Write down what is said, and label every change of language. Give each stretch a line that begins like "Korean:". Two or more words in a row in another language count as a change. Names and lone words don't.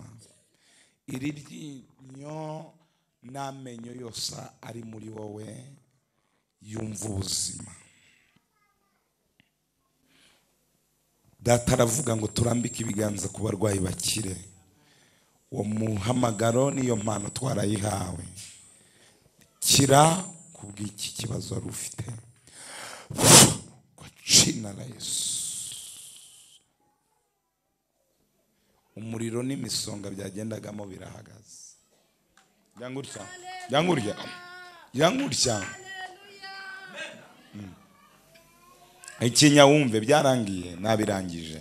Kinyarwanda: Iri ryinyo n'amenyo yose ari muri wowe yumva ubuzima. Data aravuga ngo turambike ibiganza ku barwayi bakire. Uwo muhamagaro niyo mpano twarayihawe. Kira kubw'iki kibazo wari ufite
Swahili: kwa jina la Yesu.
Kinyarwanda: Umuriro n'imisonga byagendagamo birahagaze. Yangurya ikinya wumve byarangiye nabirangije.